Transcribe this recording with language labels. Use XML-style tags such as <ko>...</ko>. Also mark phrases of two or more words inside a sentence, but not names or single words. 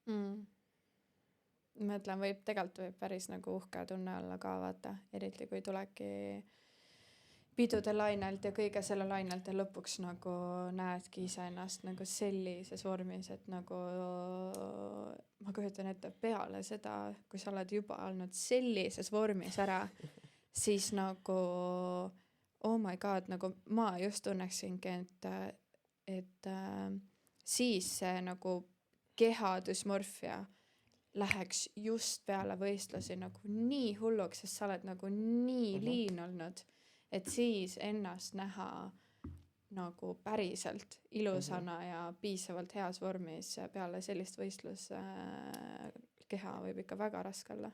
<et>Mõtlen, tegelikult võib päris nagu uhke tunne olla ka vaata, eriti kui tulebki pidude lainelt ja kõige selle lainelt ja lõpuks nagu näedki ise ennast nagu sellises vormis, et nagu ma kujutan ette peale seda, kui sa oled juba olnud sellises vormis ära, siis nagu</et> <en>oh my god,</en> <et>nagu ma just tunneksingi, et siis see nagu keha dysmorfia läheks just peale võistlusi nagu nii hulluks, sest sa oled nagu nii liin olnud, et siis ennast näha nagu päriselt ilusana ja piisavalt heas vormis peale sellist võistlus keha võib ikka väga raske olla.</et>